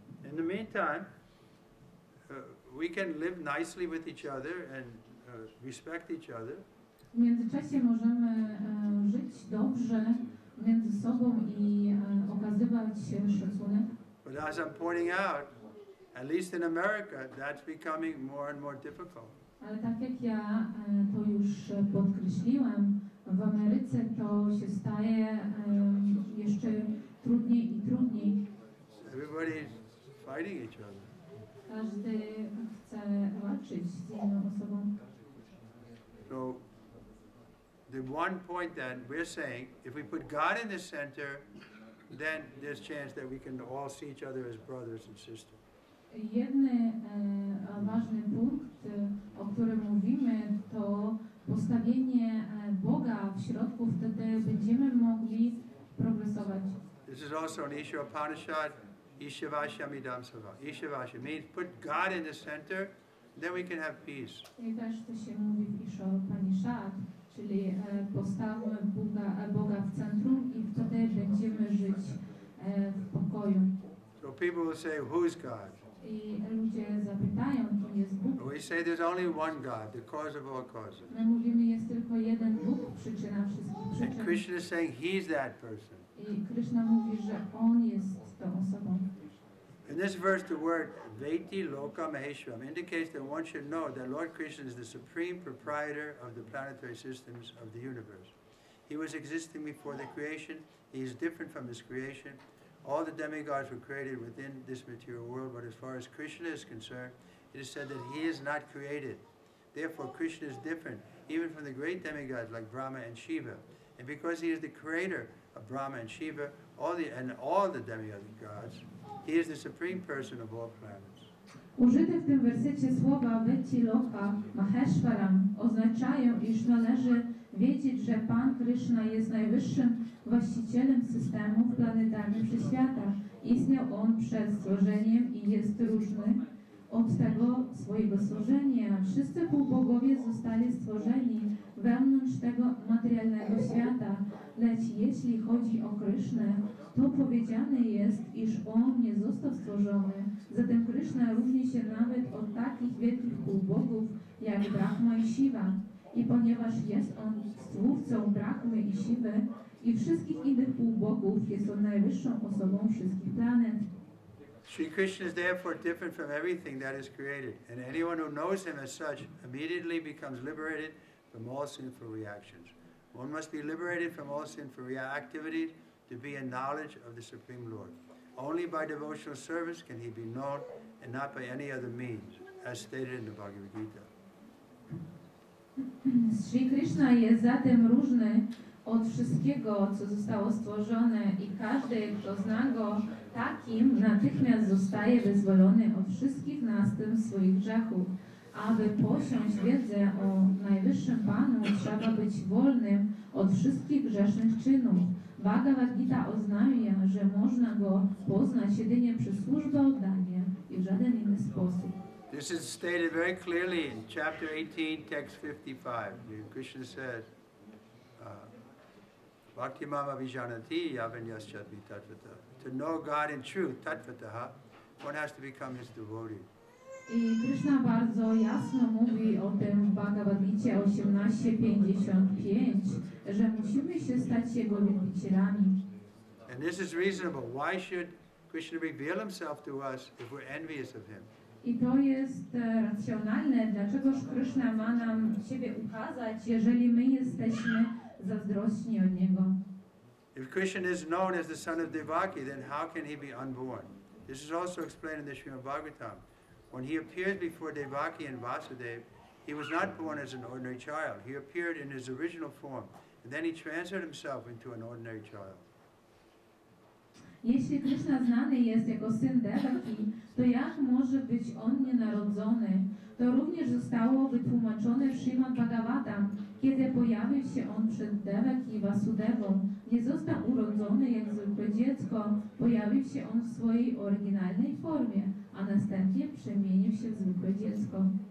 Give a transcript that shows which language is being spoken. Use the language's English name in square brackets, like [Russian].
[English] In the meantime, we can live nicely with each other and respect each other. [Polish] W międzyczasie możemy żyć dobrze między sobą i okazywać szacunek. [English] But as I'm pointing out, at least in America, that's becoming more and more difficult. [Polish] Ale tak jak ja to już podkreśliłam, w Ameryce to się staje jeszcze trudniej i trudniej. [English] Everybody is fighting each other. [Polish] Każdy chce walczyć z inną osobą. [English] So the one point that we're saying, if we put God in the center, then there's chance that we can all see each other as brothers and sisters. [Polish] Jedny ważny punkt, o którym mówimy, to postawienie Boga w środku, wtedy będziemy mogli progresować. [English] This is also an Isha Upanishad, Ishavashamidam Sava. Ishavasha means put God in the center, then we can have peace. [Polish] I też to się mówi w Isha Upanishad, czyli postawmy Boga w centrum i wtedy będziemy żyć w pokoju. [English] So people will say, who's God? [Polish] I ludzie zapytają, kim jest Bóg. [English] We say there's only one God, the cause of all causes. [Polish] My mówimy, jest tylko jeden Bóg, przyczyna wszystkich [English] And [Polish] przyczyn. [English] Krishna is saying he's that person. [Polish] I Kryszna mówi, że On jest tą osobą. [English] In this verse, the word Veti Loka Maheshwaram indicates that one should know that Lord Krishna is the supreme proprietor of the planetary systems of the universe. He was existing before the creation. He is different from his creation. All the demigods were created within this material world, but as far as Krishna is concerned, it is said that he is not created. Therefore, Krishna is different, even from the great demigods like Brahma and Shiva. And because he is the creator of Brahma and Shiva, all the demigods, He is the supreme person of all planets. [Polish] Użyte w tym wersecie słowa Veti Loka Maheshwaram oznaczają, iż należy wiedzieć, że Pan Kryszna jest najwyższym właścicielem systemów planetarnych wszechświata. Istniał On przed stworzeniem i jest różny od tego swojego stworzenia. Wszyscy półbogowie zostali stworzeni wewnątrz tego materialnego świata. Lecz jeśli chodzi o Krysznę, to powiedziane jest, iż On nie został stworzony. Zatem Kryszna różni się nawet od takich wielkich półbogów jak Brahma i Shiva. I ponieważ jest On stwórcą Brahmy i Shiwy i wszystkich innych półbogów, jest On najwyższą osobą wszystkich planet. [English] Sri Krishna is therefore different from everything that is created, and anyone who knows him as such immediately becomes liberated from all sinful reactions. One must be liberated from all sinful activities to be in knowledge of the Supreme Lord. Only by devotional service can he be known, and not by any other means, as stated in the Bhagavad Gita. [Polish] Sri Krishna jest zatem różny od wszystkiego, co zostało stworzone i każdy, kto zna Go takim, natychmiast zostaje wyzwolony od wszystkich następstw swoich grzechów. Aby posiąść wiedzę o Najwyższym Panu, trzeba być wolnym od wszystkich grzesznych czynów. Bhagavad Gita oznajmia, że można Go poznać jedynie przez służbę oddania i w żaden inny sposób. [English] This is stated very clearly in chapter 18, text 55. Krishna says, [Sanskrit] Bhakti mama vijanati yavanyaschatmi tatvata. [English] To know God in truth, tatvataha, one has to become his devotee. [Polish] I Kryszna bardzo jasno mówi o tym w Bhagavad Gita 18:55, że musimy się stać Jego wielbicielami. [English] And this is reasonable. Why should Krishna reveal himself to us if we're envious of him? [Polish] I to jest racjonalne. Dlaczegoż Kryszna ma nam siebie ukazać, jeżeli my jesteśmy zazdrośni od Niego? [English] If Krishna is known as the son of Devaki, then how can he be unborn? This is also explained in the Srimad Bhagavatam. When he appears before Devaki and Vasudeva, he was not born as an ordinary child. He appeared in his original form, and then he transferred himself into an ordinary child. [Polish] Jeśli Kryszna znany jest jako syn Devaki, to jak może być on nienarodzony? To również zostało wytłumaczone w Srimad Bhagavatam, kiedy pojawił się on przed Devaki i Vasudevą. Nie został urodzony jak zwykłe dziecko, pojawił się on w swojej oryginalnej formie, a następnie przemienił się w zwykłe dziecko.